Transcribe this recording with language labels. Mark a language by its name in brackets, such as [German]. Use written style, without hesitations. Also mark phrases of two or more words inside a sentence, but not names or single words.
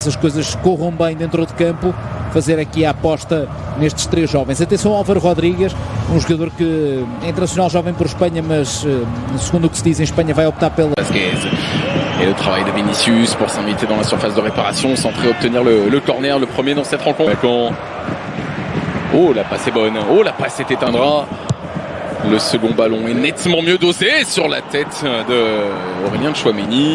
[Portuguese] as coisas corram bem dentro de campo, fazer aqui a aposta nestes três jovens. Atenção ao Álvaro Rodrigues, um jogador que é internacional jovem por Espanha, mas segundo o que se diz em Espanha vai optar pela... [French] Et le travail de Vinicius pour s'inviter dans la surface de réparation, centrer, obtenir le corner, le premier dans cette rencontre. Oh, la passe est bonne. Oh, la passe est éteindra. Le second ballon est nettement mieux dosé sur la tête de Aurélien Tchouaméni.